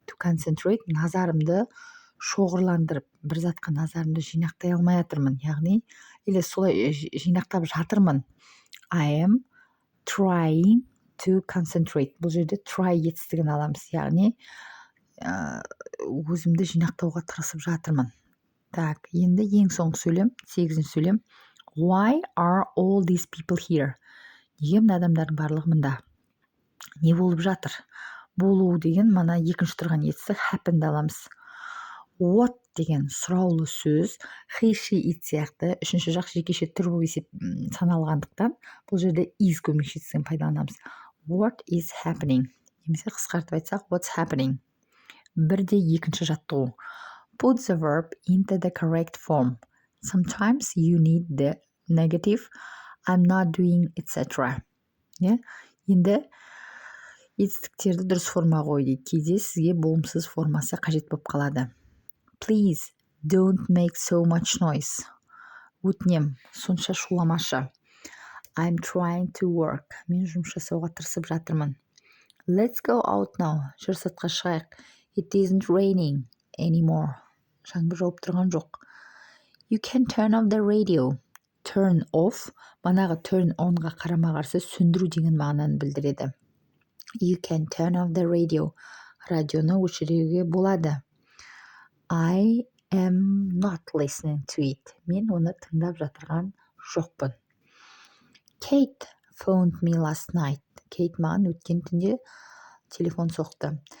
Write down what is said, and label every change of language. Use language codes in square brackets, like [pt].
[en] To concentrate, [kk] назарымды шоғырландырып, бір затқа назарымды жинақтай алмай жатырмын. Яғни, или солай жинақтап жатырмын. [en] I am trying to concentrate. [kk] Бұл жерде try етістігін аламыз. Яғни, өзімді жинақтауға тырысып жатырмын. Так, енді ең соңғы сөйлем, 8-ші сөйлем. [en] Why are all these people here? [kk] Неге мына адамдардың барлығы мында? Не болып жатыр? Болу деген мана екінші тұрған етістік happened аламыз. What деген сұраулы сөз, he, she, it сияқты үшінші жақ жекеше түр болып саналғандықтан бұл жерде is көмекшісін пайдаланамыз. [en] What is happening? [kk] Немесе қысқартып айтсақ, [en] what's happening? [kk] Бірде екінші жаттығу. [en] Put the verb into the correct form. Sometimes you need the negative I'm not doing, etc. Енді [kk] Етістіктерді дұрыс формаға қой дейді. Кейде сізге болымсыз формасы қажет болып қалады. [en] Please don't make so much noise. [kk] Өтінем, сонша шуламашы. [en] I'm trying to work. [kk] Мен жұмыс жасауға тырысып жатырмын. [en] Let's go out now. [kk] Жүр сыртқа шығайық. [en] It isn't raining anymore. [kk] Жаңбыр жауып тұрған жоқ. [en] You can turn off the radio. [kk] Turn off, манағы turn onға қарама-қарсы сөндіру деген мағынаны білдіреді. [en] You can turn off the radio. [kk] Радионы өшіруге болады. [en] I am not listening to it. [kk] Мен оны тыңдап жатырған жоқпын. [en] Kate phoned me last night. [kk] Kate маған өткен түнде телефон соқты.